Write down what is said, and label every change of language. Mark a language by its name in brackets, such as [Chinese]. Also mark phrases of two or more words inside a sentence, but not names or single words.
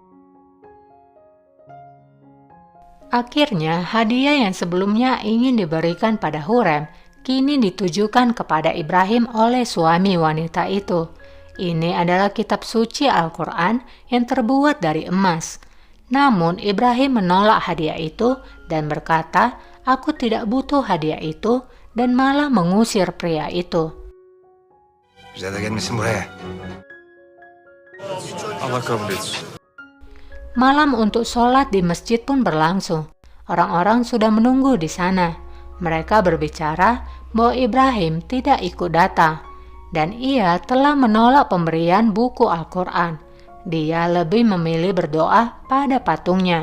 [Indonesian] Akhirnya, hadiah yang sebelumnya ingin diberikan pada Hurrem kini ditujukan kepada Ibrahim oleh suami wanita itu. Ini adalah kitab suci Al-Quran yang terbuat dari emas. Namun Ibrahim menolak hadiah itu dan berkata, "Aku tidak butuh hadiah itu," dan malah mengusir pria itu. [Turkish] Bize de gelmesin buraya. Allah kabul etsin. [Indonesian] Malam untuk sholat di masjid pun berlangsung. Orang-orang sudah menunggu di sana. Mereka berbicara bahwa Ibrahim tidak ikut datang, dan ia telah menolak pemberian buku Al-Quran. Dia lebih memilih berdoa pada patungnya.